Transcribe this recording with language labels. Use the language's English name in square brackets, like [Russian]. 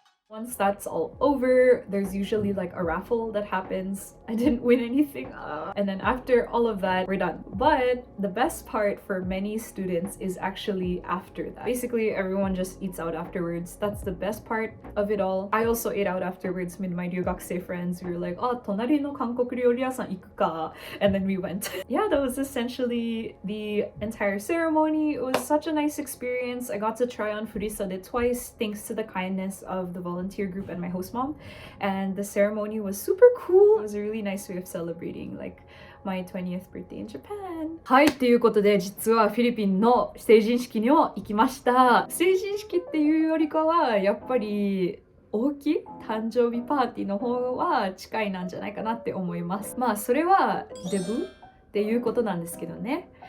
[English] Once that's all over, there's usually like a raffle that happens. I didn't win anything. And then after all of that, we're done. But the best part for many students is actually after that. Basically, everyone just eats out afterwards. That's the best part of it all. I also ate out afterwards with my ryugakusei friends. We were like, oh, [Japanese] 隣の韓国料理屋さん行くか. [English] And then we went. Yeah, that was essentially the entire ceremony. It was such a nice experience. I got to try on furisade twice thanks to the kindness of the volunteer group and my host mom, and the ceremony was super cool. It was a really nice way of celebrating like my 20th birthday in Japan. [Japanese] はい、ということで実はフィリピンの成人式にも行きました。成人式っていうよりかはやっぱり大きい誕生日パーティーの方は近いなんじゃないかなって思います。まあそれはデブっていうことなんですけどね。